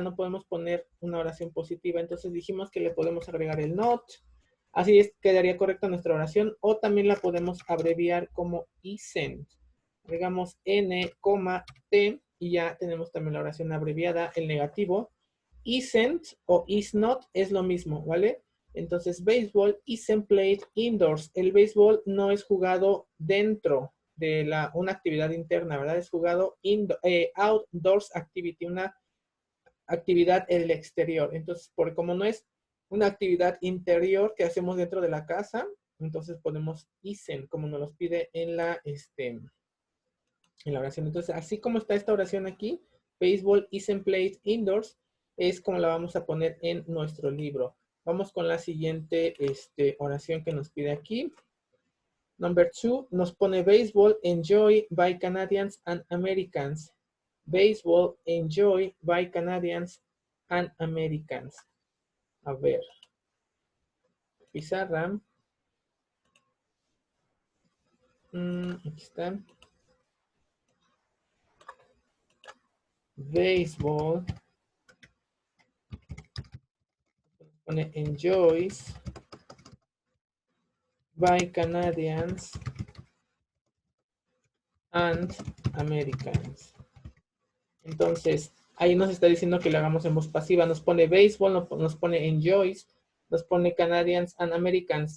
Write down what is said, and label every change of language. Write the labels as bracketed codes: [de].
[es] No podemos poner una oración positiva. Entonces dijimos que le podemos agregar el not. Así es, quedaría correcta nuestra oración. O también la podemos abreviar como isn't. Agregamos N, T, y ya tenemos también la oración abreviada, el negativo. Isn't o is not es lo mismo, ¿vale? Entonces, [en] baseball isn't played indoors. [es] El béisbol no es jugado dentro de una actividad interna, ¿verdad? Es jugado [en] outdoors activity, [es] una actividad en el exterior. Entonces, como no es una actividad interior que hacemos dentro de la casa, entonces ponemos isn't, como nos los pide en la oración. Entonces, así como está esta oración aquí, [en] baseball isn't played indoors, [es] es como la vamos a poner en nuestro libro. Vamos con la siguiente oración que nos pide aquí. [en] Number 2, [es] nos pone [en] baseball enjoyed by Canadians and Americans. Baseball enjoyed by Canadians and Americans. [es] A ver. Pizarra. Aquí está. [en] Baseball. [es] Pone [en] enjoys by Canadians and Americans. [es] Entonces, ahí nos está diciendo que lo hagamos en voz pasiva. Nos pone baseball, nos pone enjoys, nos pone [en] Canadians and Americans.